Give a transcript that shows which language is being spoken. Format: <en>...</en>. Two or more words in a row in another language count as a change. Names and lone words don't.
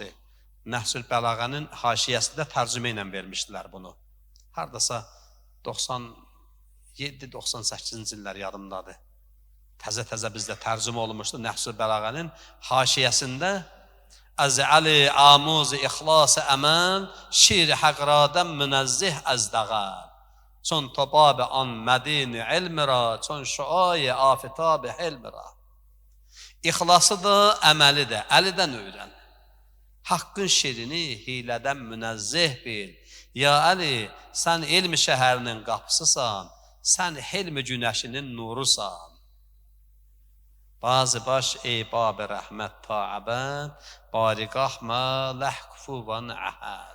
<az>Nəhsül Bəlağənin haşiyəsində tərcümə ilə vermişdilər bunu. Haradasa 97-98-ci illər yadımdadır. Təzə bizdə tərcümə olunmuşdu. Nəhsül Bəlağənin haşiyəsində</az> <fa>از علی آموز اخلاص عمل شیر حق را دان منزه از دغل چون تو باب آن مدینهٔ علمی را چون شعاع آفتاب حلمی را.</fa> <az>İxlası da, əməli də, əlidən öyrən. Haqqın şirini hilədən münəzzih bil. Ya Əli, sən elmi şəhərinin qapısısan, sən hilmi günəşinin nurusan.</az> <fa>باز باش ای باب رحمت تا ابد، بارگاه ما له کفواً احد.</fa>